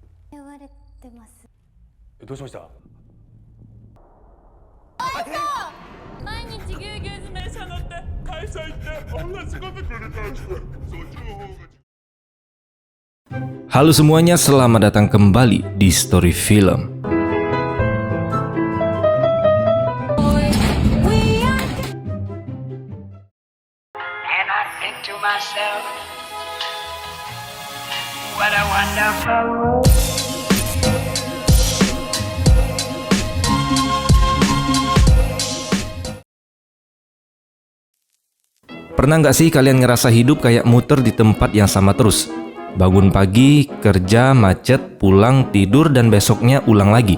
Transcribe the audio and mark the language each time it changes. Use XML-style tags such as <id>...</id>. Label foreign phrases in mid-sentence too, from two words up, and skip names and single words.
<ja>言われてます。どうしました？毎日ぎゅうぎゅう詰め車乗って会社行って同じこと繰り返して、そっちの方が。</ja> <id>Halo semuanya, selamat datang kembali di Story Film.</id> <en>And I think to myself, what a wonderful world.</en> <id>Pernah nggak sih kalian ngerasa hidup kayak muter di tempat yang sama terus? Bangun pagi, kerja, macet, pulang, tidur, dan besoknya ulang lagi.</id>